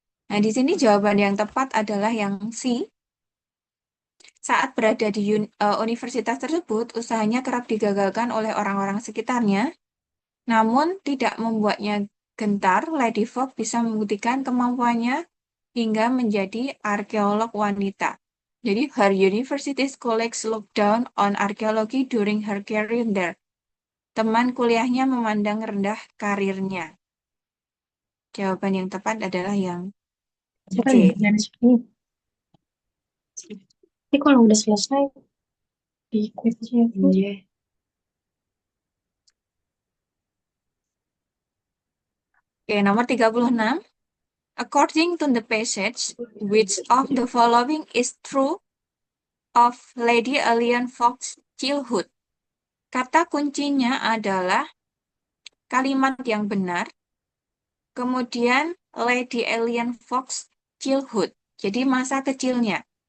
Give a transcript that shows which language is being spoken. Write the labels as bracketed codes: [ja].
[id] Nah di sini jawaban yang tepat adalah yang C. Saat berada di universitas tersebut, usahanya kerap digagalkan oleh orang-orang sekitarnya. Namun tidak membuatnya gentar, Lady Fogg bisa membuktikan kemampuannya hingga menjadi arkeolog wanita. Jadi, [en] her university's colleagues look down on archaeology during her career there. [id] Teman kuliahnya memandang rendah karirnya. Jawaban yang tepat adalah yang Siapa C. yang segini? Tapi kalau udah selesai, di quiz aja. Iya. Oke, nomor 36. [en] According to the passage, which of the following is true of Lady Alien Fox's childhood? [id] Kata kuncinya adalah kalimat yang benar, kemudian Lady Alien Fox childhood, jadi masa kecilnya.